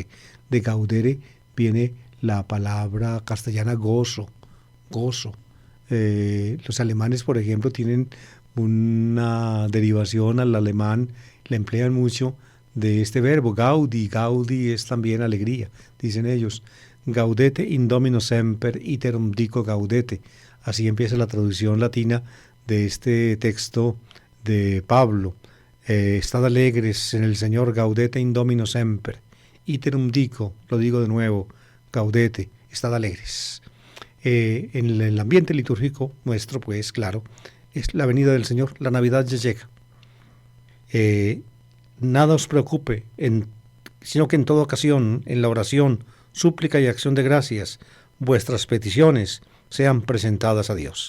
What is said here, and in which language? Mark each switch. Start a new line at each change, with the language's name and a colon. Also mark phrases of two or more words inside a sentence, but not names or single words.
Spanish: De gaudere viene la palabra castellana gozo. Los alemanes, por ejemplo, tienen una derivación al alemán, la emplean mucho, de este verbo, gaudi. Gaudi es también alegría, dicen ellos.
Latin: Gaudete in domino semper, iterum dico gaudete.
Spanish: Así empieza la traducción latina de este texto de Pablo. Estad alegres en el Señor,
Latin: gaudete in domino semper. Iterum dico,
Spanish: lo digo de nuevo, gaudete, estad alegres. En el ambiente litúrgico nuestro, pues claro, es la venida del Señor, la Navidad ya llega. Nada os preocupe, sino que en toda ocasión, en la oración, súplica y acción de gracias, vuestras peticiones sean presentadas a Dios.